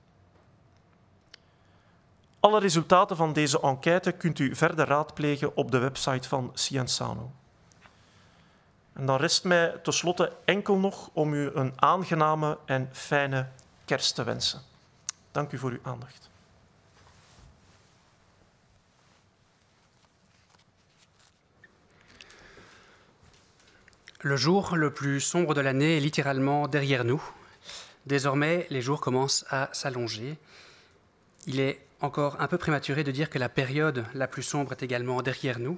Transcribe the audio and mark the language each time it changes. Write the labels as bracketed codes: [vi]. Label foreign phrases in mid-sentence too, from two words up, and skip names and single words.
[nl] Alle resultaten van deze enquête kunt u verder raadplegen op de website van Sciensano. En dan rest mij tenslotte enkel nog om u een aangename en fijne kerst te wensen. Dank u voor uw aandacht. [fr] Le jour le plus sombre de l'année est littéralement derrière nous. Désormais, les jours commencent à s'allonger. Il est encore un peu prématuré de dire que la période la plus sombre est également derrière nous.